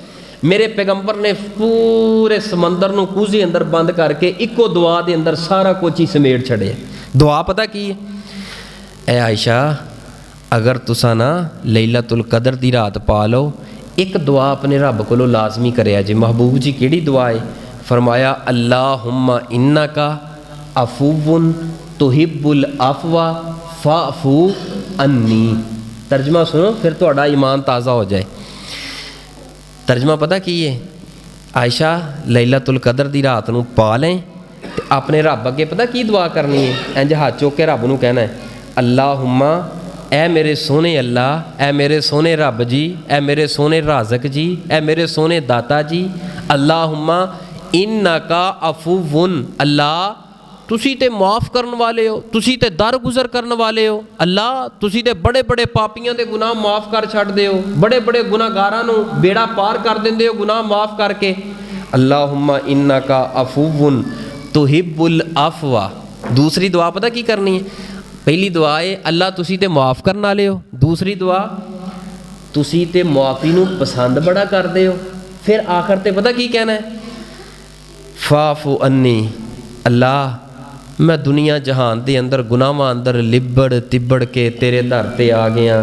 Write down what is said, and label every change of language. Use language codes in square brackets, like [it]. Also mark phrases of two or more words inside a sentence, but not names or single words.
[pa] میرے پیغمبر نے پورے سمندر نوں کوزے اندر بند کر کے اکو دعا دے اندر سارا کچھ ہی سمیٹ چھڈیا. دعا پتا کی ہے? اے عائشہ اگر تسا نا لیلۃ القدر دی رات پا لو، ایک دعا اپنے رب کولوں لازمی کریا جے. محبوب جی کہڑی دعا ہے؟ فرمایا [ar] اللهم إنك عفو تحب العفو فاعف عني. [pa] ترجمہ سنو پھر تہاڈا ایمان تازہ ہو جائے. ترجمہ پتا کی ہے? عائشہ لیلۃ القدر دی رات نوں پا لیں تے اپنے رب اگے پتا کی دعا کرنی ہے? انج ہاتھ چک کے رب نوں کہنا ہے اللہم، اے میرے سونے اللہ، اے میرے سونے رب جی، اے میرے سونے رازق جی، اے میرے سونے داتا جی, [ar] اللهم إنك عفو, [pa] اللہ تسی تے معاف کرن والے ہو، تسی تے در گزر کرن والے ہو. اللہ تسی تے بڑے بڑے پاپیاں دے گناہ معاف کر چھڈدے ہو، بڑے بڑے گناہگاراں نوں بیڑا پار کر دندے ہو گناہ معاف کر کے. [ar] اللهم إنك عفو تحب العفو. [pa] دوسری دعا پتا کی کرنی ہے? ਪਹਿਲੀ ਦੁਆ ਹੈ ਅੱਲਾ ਤੁਸੀਂ ਤੇ ਮੁਆਫ ਕਰਨ ਵਾਲੇ ਹੋ। ਦੂਸਰੀ ਦੁਆ ਤੁਸੀਂ ਤੇ ਮੁਆਫੀ ਨੂੰ ਪਸੰਦ ਬੜਾ ਕਰਦੇ ਹੋ। ਫਿਰ ਆਖਰ ਤੇ ਪਤਾ ਕੀ ਕਹਿਣਾ ਹੈ, [ar] فاعف عني, [pa] ਅੱਲਾ ਮੈਂ ਦੁਨੀਆ ਜਹਾਨ ਦੇ ਅੰਦਰ ਗੁਨਾਹਾਂ ਅੰਦਰ ਲਿਬੜ ਤਿਬੜ ਕੇ ਤੇਰੇ ਦਰ ਤੇ ਆ ਗਿਆ।